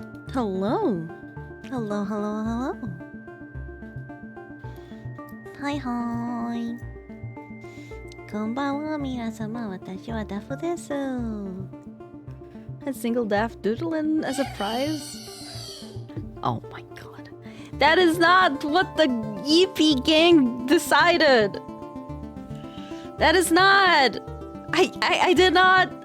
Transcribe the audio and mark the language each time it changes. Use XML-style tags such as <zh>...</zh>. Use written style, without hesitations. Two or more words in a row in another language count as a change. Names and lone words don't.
<en>Hello. Hello, hello, hello. Hi, hi.</en> <ja>こんばんは、皆様。私はダフです。</ja> <en>A single daft doodling as a prize? Oh my god. That is not what the EP gang decided. That is not. I did not.</en>